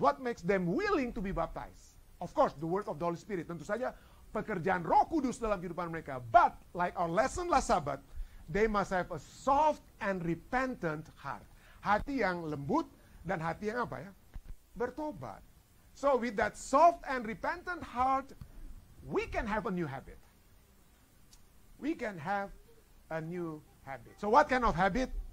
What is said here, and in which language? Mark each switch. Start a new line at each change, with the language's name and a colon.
English: What makes them willing to be baptized? Of course, the work of the Holy Spirit.
Indonesian: Tentu saja pekerjaan Roh Kudus dalam kehidupan mereka.
English: But like our lesson last Sabbath, they must have a soft and repentant heart.
Indonesian: Hati yang lembut dan hati yang apa ya? Bertobat.
English: So with that soft and repentant heart, we can have a new habit. We can have a new habit. So what kind of habit?